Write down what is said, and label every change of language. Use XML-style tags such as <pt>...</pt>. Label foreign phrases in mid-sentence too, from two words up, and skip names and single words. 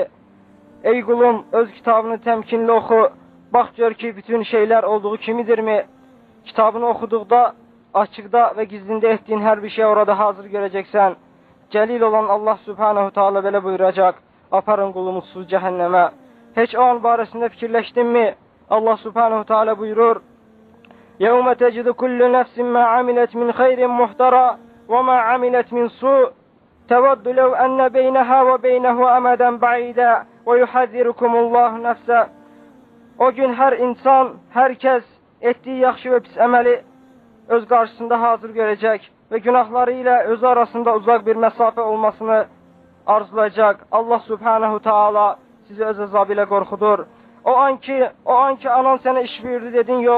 <az>Ey qulum, öz kitabını təmkinli oxu, bax gör ki, bütün şeylər olduğu kimidirmi? Kitabını oxuduqda, açıqda və gizlində etdiyin hər bir şey orada hazır görəcəksən. Cəlil olan Allah</az> <ar>سبحانه تعالى</ar> <az>belə buyuracaq: Aparın qulumussuz cəhənnəmə. Heç o an barəsində fikirləşdinmi?</az> <ar>Allah سبحانه تعالى buyurur: يَوْمَ تَجِدُ كُلُّ نَفْسٍ مَا عَمِلَتْ مِنْ خَيْرٍ مُحْتَرًا وَمَا عَمِلَتْ مِنْ سُوءٍ تَوَدُّ لَوْ أَنَّ بَيْنَهَا وَبَيْنَهُ أَمَدًا بَعِيدًا وَيُحَذِّرُكُمُ اللّٰهُ نَفْسَهُ.</ar> <az>O gün hər insan, hər kəs etdiyi yaxşı və pis əməli öz qarşısında hazır görəcək və günahları ilə özü arasında uzaq bir məsafə olmasını arzulayacaq. Allah</az> <ar>سبحانه تعالى</ar> <az>sizi öz əzabı ilə qorxudur. O an ki anan sənə iş buyurdu dedin yox.</az>